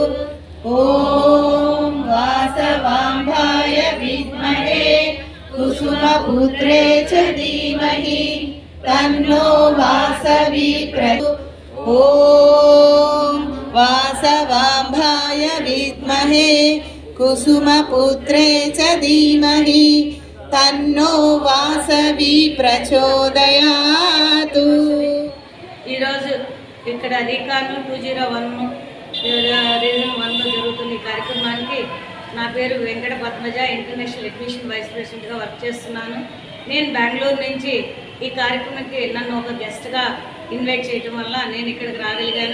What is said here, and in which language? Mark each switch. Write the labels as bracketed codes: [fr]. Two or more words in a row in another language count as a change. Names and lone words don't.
[sa] ॐ वासवाम्भाय विद्महे कुसुमपुत्रे च धीमहि तन्नो वासवी ॐ वासवाम्भाय विद्महे कुसुमपुत्रे च धीमहि तन्नो वासवी प्रचोदयातु। [te] ఈరోజు ఇక్కడ రీకాను 201 రీజన్ 1లో జరుగుతున్న ఈ కార్యక్రమానికి నా పేరు వెంకట పద్మజ, [en] international admission vice president [te] వర్క్ చేస్తున్నాను. నేను బెంగళూరు నుంచి ఈ కార్యక్రమానికి నన్ను ఒక [en] guest invite [te] చేయడం వల్ల నేను ఇక్కడికి రాగలిగాను.